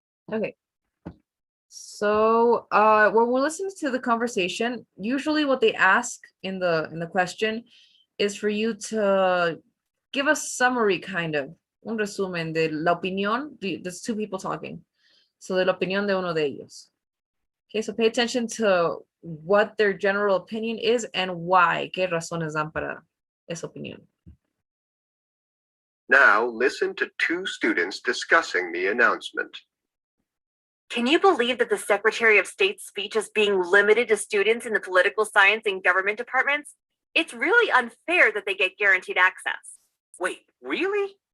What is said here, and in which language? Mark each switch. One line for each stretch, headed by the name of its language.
English: Okay. So when we're listening to the conversation, usually what they ask in the question is for you to give a summary, kind of,
Spanish: un resumen de la opinión.
English: There's two people talking.
Spanish: So de la opinión de uno de ellos.
English: Okay, so pay attention to what their general opinion is and why.
Spanish: ¿Qué razones dan para esa opinión?
English: Now listen to two students discussing the announcement. Can you believe that the Secretary of State's speech is being limited to students in the political science and government departments? It's really unfair that they get guaranteed access. Wait, really?